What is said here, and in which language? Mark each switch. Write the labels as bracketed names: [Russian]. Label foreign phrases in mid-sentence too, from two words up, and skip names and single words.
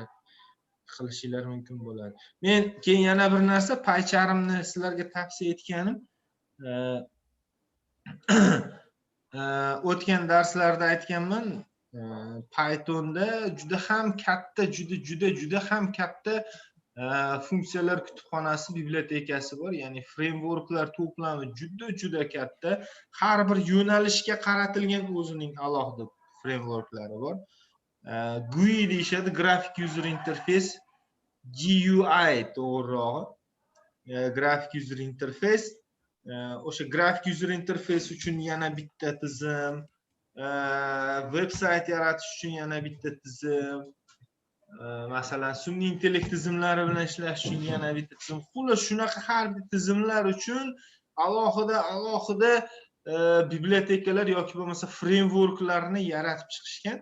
[Uzbek] Qilishinglar mumkin bo'ladi. Men keyin yana bir narsa PyCharmni sizlarga tavsiya etganim o'tgan darslarda aytganman, Pythonda juda ham katta funksiyalar kutubxonasi, bibliotekasi bor. Ya'ni frameworklar to'plami juda katta. Har bir yo'nalishga qaratilgan o'zining alohida frameworklari bor. GUI deyishadi, [English] Graphic User Interface, GUI to'g'rirog'i. Graphic User Interface. [Uzbek] O'sha [English] Graphic User Interface [Uzbek] uchun yana bitta tizim, veb-sayt yaratish uchun yana bitta tizim, masalan sun'iy intellekt tizimlari bilan ishlash uchun yana bitta tizim. Xullas shunaqa har bir tizimlar uchun alohida bibliotekalar yoki bo'lmasa frameworklarni yaratib chiqishgan.